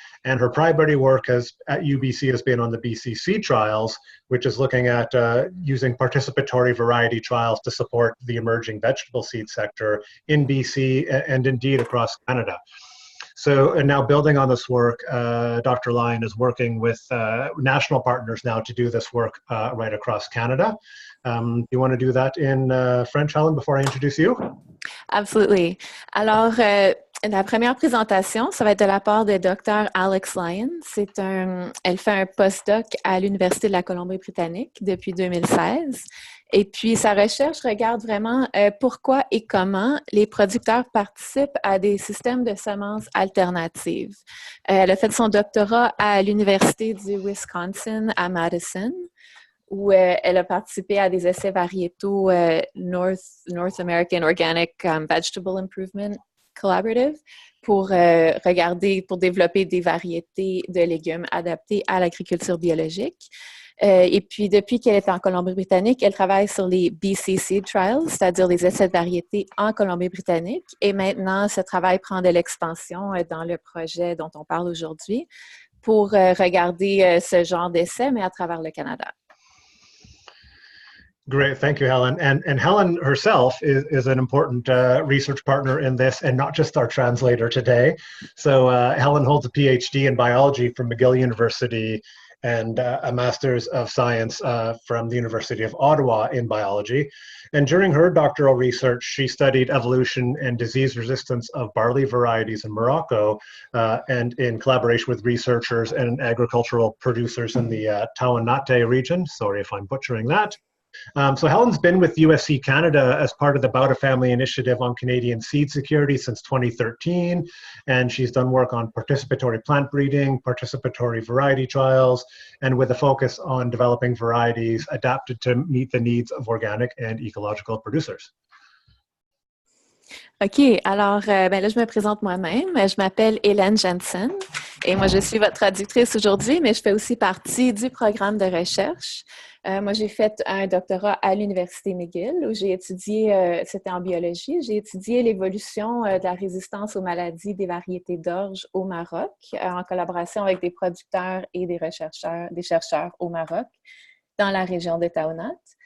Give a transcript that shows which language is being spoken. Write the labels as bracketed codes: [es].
[en] And her primary work at UBC has been on the BCC trials, which is looking at using participatory variety trials to support the emerging vegetable seed sector in BC and indeed across Canada. So, and now building on this work, Dr. Lyon is working with national partners now to do this work right across Canada. You want to do that in French, Helen, before I introduce you? Absolutely. [fr] Alors, la première présentation, ça va être de la part de Dr. Alex Lyon. Elle fait un postdoc à l'Université de la Colombie Britannique depuis 2016. Et puis, sa recherche regarde vraiment pourquoi et comment les producteurs participent à des systèmes de semences alternatives. Elle a fait son doctorat à l'Université du Wisconsin à Madison, où elle a participé à des essais variétaux North American Organic Vegetable Improvement Collaborative pour développer des variétés de légumes adaptées à l'agriculture biologique. Et puis, depuis qu'elle est en Colombie-Britannique, elle travaille sur les BCC Trials, c'est-à-dire les essais de variétés en Colombie-Britannique. Et maintenant, ce travail prend de l'expansion dans le projet dont on parle aujourd'hui pour regarder ce genre d'essais, mais à travers le Canada. [en] Great, thank you, Helen. And Helen herself is an important research partner in this, and not just our translator today. So Helen holds a PhD in biology from McGill University and a Master's of Science from the University of Ottawa in biology. And during her doctoral research, she studied evolution and disease resistance of barley varieties in Morocco, and in collaboration with researchers and agricultural producers in the Tawanate region. Sorry if I'm butchering that. So Helen's been with USC Canada as part of the Bauta family initiative on Canadian seed security since 2013, and she's done work on participatory plant breeding, participatory variety trials, and with a focus on developing varieties adapted to meet the needs of organic and ecological producers. [fr] OK, alors ben là, je me présente moi-même. Je m'appelle Hélène Jensen et moi, je suis votre traductrice aujourd'hui, mais je fais aussi partie du programme de recherche. Moi, j'ai fait un doctorat à l'Université McGill où j'ai étudié, c'était en biologie, j'ai étudié l'évolution de la résistance aux maladies des variétés d'orge au Maroc en collaboration avec des producteurs et des chercheurs au Maroc dans la région de Taounate.